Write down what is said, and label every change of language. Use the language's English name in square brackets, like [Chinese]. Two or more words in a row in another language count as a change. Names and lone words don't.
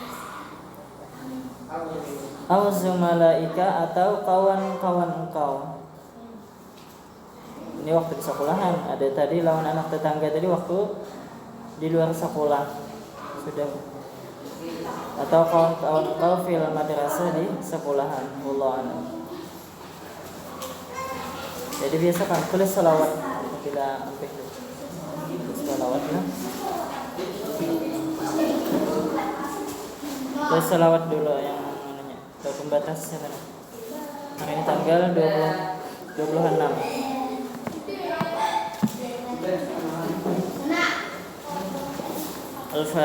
[Arabic] أو زملائك, [Indonesian] atau kawan-kawan engkau. Ini waktu di sekolahan, ada tadi lawan anak tetangga tadi waktu di luar sekolah sudah, atau kawan-kawan engkau [Arabic] في المدرسة, [Indonesian] di sekolahan. [Arabic] والله أعلم. [Indonesian] Jadi biasa kan tulis salawat bila sampai itu. Salawat ya. Tulis salawat dulu yang namanya. Ada pembatasnya kan. Hari ini tanggal 26. [Arabic] الفاتحة.